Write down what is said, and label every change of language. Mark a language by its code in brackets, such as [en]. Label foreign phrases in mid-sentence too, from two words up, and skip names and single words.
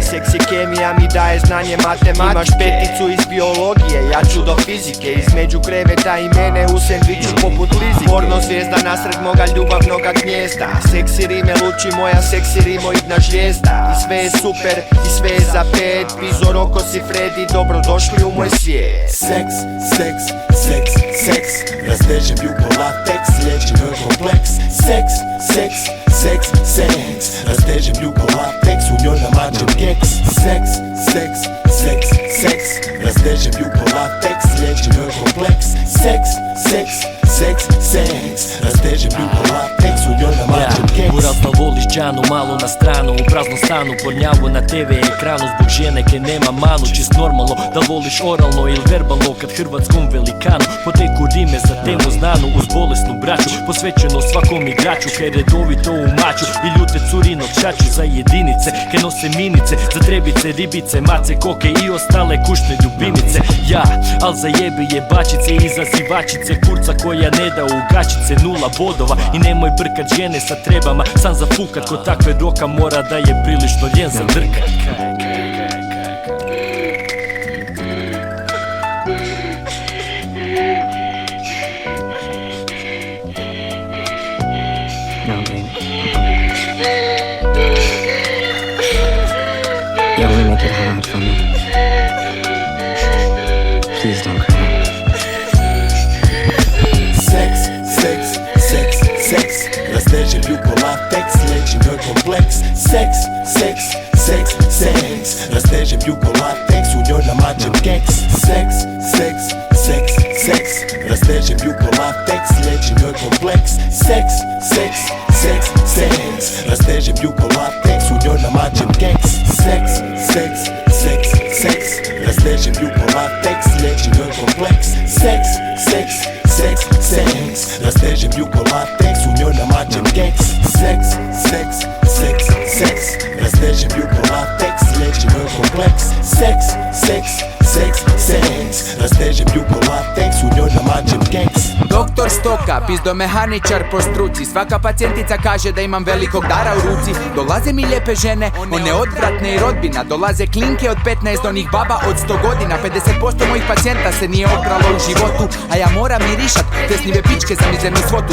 [hr] Seks i kemija mi daje znanje matematike. Imaš peticu iz biologije, ja ću do fizike. Između kreveta i mene u sendviču poput Lizike. Porno zvijezda nasred moga ljubavnoga gnjezda. Seksi rime luči moja seksi rimoidna žlijezda. I sve je super, i sve je za pet. Pizo Roko si Freddy, dobrodošli u moj svijet. Seks, seks, seks, seks, rastežem ju ko lateks, liječim joj kompleks. Seks, seks, seks, seks, rastežem ju ko lateks, u njoj namačem keks. Seks, seks, seks, seks, rastežem ju ko lateks, liječim joj kompleks. Seks, seks, seks, seks, rastežem ju ko lateks, u njoj namačem keks. Urastal voliš džanu, malo na stranu, u praznom stanu, pornjavu na TV ekranu. Zbog žene ke nema manu, čist normalno, da voliš oralno ili verbalno. Kad hrvatskom velikanu poteku rime za temu znanu. Uz bolesnu braću, posvećeno svakom igraču, kaj redovito u maču i ljute curinog šaču. Za jedinice, ke nose minice, za trebice, ribice, mace, koke i ostale kućne ljubimice. Ja, al za jebe jebačice, izazivačice, kurca koja ne da u gačice, 0 bodova. I nemoj brkat žene sa trebama, sam zafukat kod takve roka mora da je prilično ljen za drkat. [en] You only make it hard for me. Please don't cry. [hr] Seks, seks, seks, seks, rastežem ju ko lateks, liječim joj kompleks. Seks, seks, seks, seks, rastežem ju ko lateks, u njoj namačem keks. Seks, seks, seks, seks, rastežem ju ko lateks, liječim joj kompleks. Seks, seks, seks, seks, rastežem ju ko lateks, u njoj namačem keks. Seks, seks, seks, seks, rastežem ju ko lateks, liječim joj kompleks. Seks, seks, seks, seks, rastežem ju ko lateks, u njoj namačem keks. Seks, seks, seks, seks, rastežem ju ko lateks, liječim joj kompleks. Seks, seks, seks, seks, rastežem ju ko lateks, u njoj namačem keks. Doktor Stoka, pizdomehaničar po struci. Svaka pacijentica kaže da imam velikog dara u ruci. Dolaze mi lijepe žene, one odvratne i rodbina. Dolaze klinke od 15 do onih baba od 100 godina. 50% mojih pacijenta se nije opralo u životu, a ja moram mirišat tesnive pičke za mizernu svotu.